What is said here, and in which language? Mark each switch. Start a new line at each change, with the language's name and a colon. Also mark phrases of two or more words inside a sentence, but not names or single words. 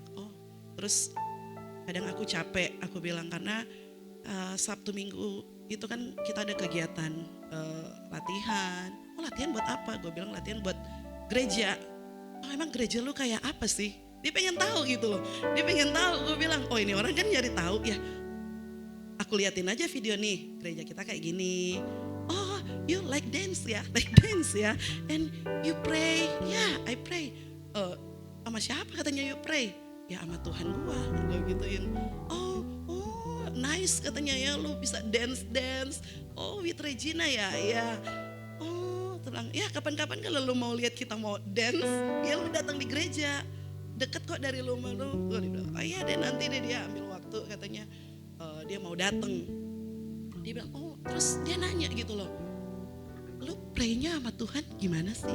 Indonesian: Oh, terus kadang aku capek, aku bilang, karena Sabtu Minggu itu kan kita ada kegiatan latihan. Oh, latihan buat apa? Gue bilang latihan buat gereja. oh emang gereja lu kayak apa sih? Dia pengen tahu gitu loh. Dia pengen tahu. Gue bilang, oh ini orang kan nyari tahu ya. Aku liatin aja video nih, gereja kita kayak gini.
English: Oh, you like dance ya? Like dance ya? And you pray? Yeah, I pray.
Indonesian: Sama siapa katanya
English: you pray?
Indonesian: Ya sama Tuhan gue gituin. Oh, nice katanya ya, lu bisa dance.
English: Oh, with Regina ya? Ya.
Indonesian: Oh, bilang, ya kapan-kapan kalau lu mau lihat kita mau dance, ya lu datang di gereja. Deket kok dari rumah lu. Gue bilang, oh iya deh nanti deh, dia ambil waktu katanya. Dia mau dateng. Dia bilang, oh terus dia nanya gitu loh, lu pray-nya sama Tuhan gimana sih?